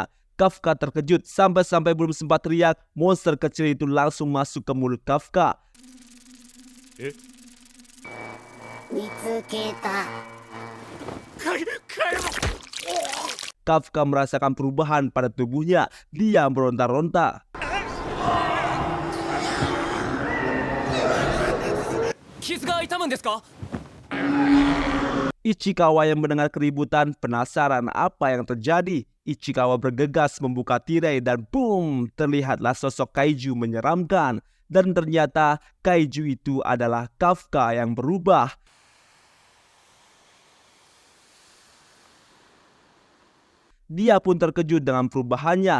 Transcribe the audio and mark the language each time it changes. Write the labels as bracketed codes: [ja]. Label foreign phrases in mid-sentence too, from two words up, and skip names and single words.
[id] Kafka terkejut sampai-sampai belum sempat teriak, monster kecil itu langsung masuk ke mulut Kafka. Kafka merasakan perubahan pada tubuhnya. Dia meronta-ronta. [ja] 傷が痛むんですか [id] Ichikawa yang mendengar keributan penasaran apa yang terjadi. Ichikawa bergegas membuka tirai dan boom, terlihatlah sosok kaiju menyeramkan. Dan ternyata kaiju itu adalah Kafka yang berubah. Dia pun terkejut dengan perubahannya.